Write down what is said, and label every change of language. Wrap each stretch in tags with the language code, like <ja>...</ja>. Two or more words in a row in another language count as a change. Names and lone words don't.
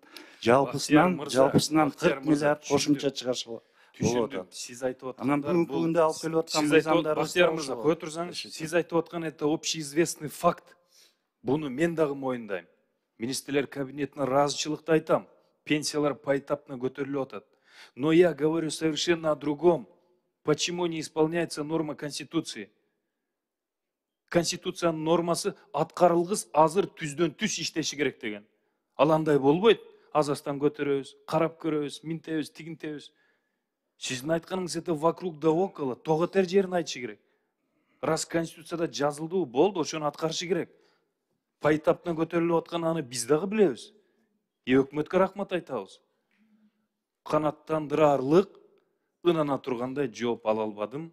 <ky>Жалпысынан 40 миллиард кошумча чыгыш болуп атат. Сиз айтып аткан. Анан бүгүнкү күндө алып келип аткан мыйзамдарыбыз. Бактияр мырза, кое турсаңыз, сиз айтып аткан</ky> <ru>это общеизвестный факт.</ru> <ky>Буну мен дагы моюндайм. Министрлер кабинетине ыраазычылыкты айтам. Пенсиялар поэтапно көтөрүлүп атат.</ky> <ru>Но я говорю совершенно о другом. Почему не исполняется норма Конституции?</ru> <ky>Конституциянын нормасы аткарылгыс азыр түздөн түз иштеши керек деген. Ал андай болбойт. Азастан көтөрөбүз, карап көрөбүз, минтебиз, тигинтебиз. Сиздин айтканыңыз</ky> <ru>это вокруг да около,</ru> <ky>тоготер жерин айтышы керек. Раз Конституцияда жазылды, болду, ошону аткарышы керек. Поэтапно көтөрүлүп аткан аны биз дагы билебиз. Өкмөткө рахмат айтабыз. Канаттандырарлык ынана тургандай жооп ала албадым.</ky>